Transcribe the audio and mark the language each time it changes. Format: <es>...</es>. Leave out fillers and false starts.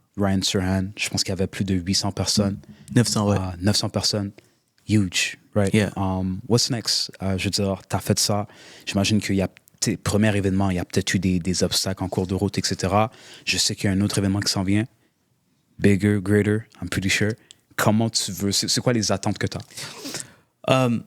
<fr>Ryan Serhant, je pense qu'il y avait plus de 800 personnes. 900, ouais. 900 personnes.</fr> <en>Huge, right? Yeah. What's next?</en> <fr>Je veux dire, tu as fait ça. J'imagine qu'il y a premier événement, il y a peut-être eu des obstacles en cours de route, etc. Je sais qu'il y a un autre événement qui s'en vient.</fr> <en>Bigger, greater, I'm pretty sure.</en> <fr>Comment tu veux... C'est quoi les attentes que tu as?</fr>